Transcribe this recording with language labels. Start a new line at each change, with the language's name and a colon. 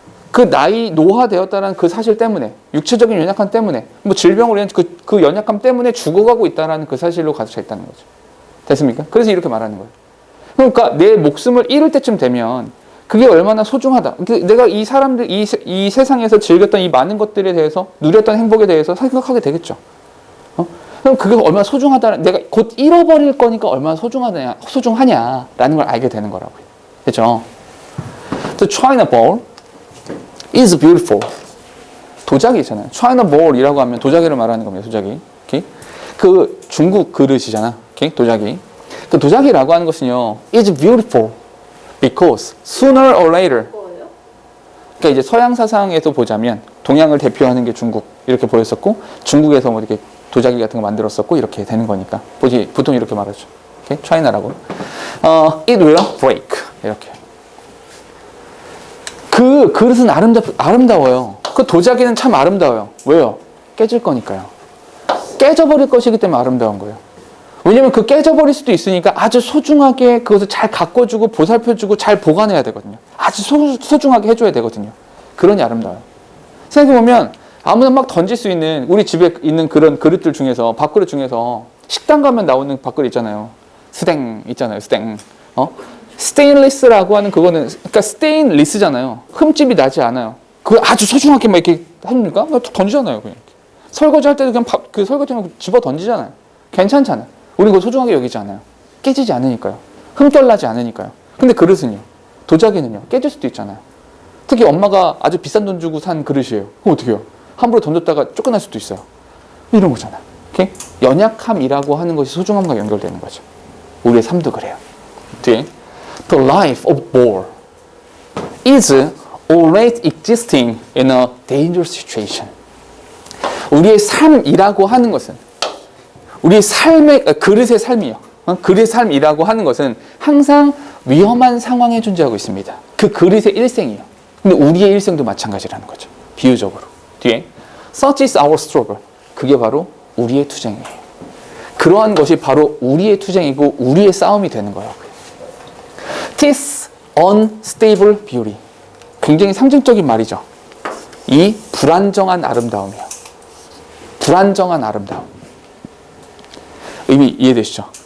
Korean: 그 나이 노화되었다는 그 사실 때문에 육체적인 연약함 때문에 뭐 질병으로 인한 그 연약함 때문에 죽어가고 있다는 그 사실로 가득 차 있다는 거죠. 됐습니까? 그래서 이렇게 말하는 거예요. 그러니까 내 목숨을 잃을 때쯤 되면 그게 얼마나 소중하다. 내가 이 사람들, 이 세상에서 즐겼던 이 많은 것들에 대해서, 누렸던 행복에 대해서 생각하게 되겠죠. 그럼 그게 얼마나 소중하다. 내가 곧 잃어버릴 거니까 얼마나 소중하냐라는 걸 알게 되는 거라고요. 그죠?
English: The China Bowl is beautiful.
Korean: 도자기 있잖아요. China Bowl이라고 하면 도자기를 말하는 겁니다. 도자기. 오케이? 그 중국 그릇이잖아. 오케이? 도자기. 그 도자기라고 하는 것은요,
English: is beautiful because sooner or later.
Korean: 그러니까 이제 서양 사상에서 보자면 동양을 대표하는 게 중국 이렇게 보였었고, 중국에서 뭐 이렇게 도자기 같은 거 만들었었고 이렇게 되는 거니까 보통 이렇게 말하죠. 오케이? China라고.
English: It will break
Korean: 이렇게. 그 그릇은 아름다워요. 그 도자기는 참 아름다워요. 왜요? 깨질 거니까요. 깨져버릴 것이기 때문에 아름다운 거예요. 왜냐면 그 깨져버릴 수도 있으니까 아주 소중하게 그것을 잘 가꿔주고 보살펴주고 잘 보관해야 되거든요. 아주 소중하게 해줘야 되거든요. 그러니 아름다워요. 생각해보면 아무나 막 던질 수 있는 우리 집에 있는 그런 그릇들 중에서 밥그릇 중에서 식당 가면 나오는 밥그릇 있잖아요. 스탱 있잖아요. 스탱. 스테인리스라고 하는 그거는 그러니까 스테인리스잖아요. 흠집이 나지 않아요. 그 아주 소중하게 막 이렇게 합니까? 그냥 던지잖아요. 그냥 설거지 할 때도 그냥 그 설거지만 집어 던지잖아요. 괜찮잖아요. 우리 그거 소중하게 여기지 않아요. 깨지지 않으니까요. 흠결나지 않으니까요. 근데 그릇은요. 도자기는요. 깨질 수도 있잖아요. 특히 엄마가 아주 비싼 돈 주고 산 그릇이에요. 그럼 어떻게 해요? 함부로 던졌다가 쫓겨날 수도 있어요. 이런 거잖아요. 오케이? 연약함이라고 하는 것이 소중함과 연결되는 거죠. 우리의 삶도 그래요. 뒤에
English: The life of Bohr is always existing in a dangerous situation.
Korean: 우리의 삶이라고 하는 것은 우리의 삶의 그릇의 삶이요. 그릇의 삶이라고 하는 것은 항상 위험한 상황에 존재하고 있습니다. 그 그릇의 일생이요. 근데 우리의 일생도 마찬가지라는 거죠. 비유적으로. 뒤에
English: Such is our struggle.
Korean: 그게 바로 우리의 투쟁이에요. 그러한 것이 바로 우리의 투쟁이고 우리의 싸움이 되는 거예요.
English: This unstable beauty.
Korean: 굉장히 상징적인 말이죠. 이 불안정한 아름다움이요. 불안정한 아름다움. 의미 이해되시죠?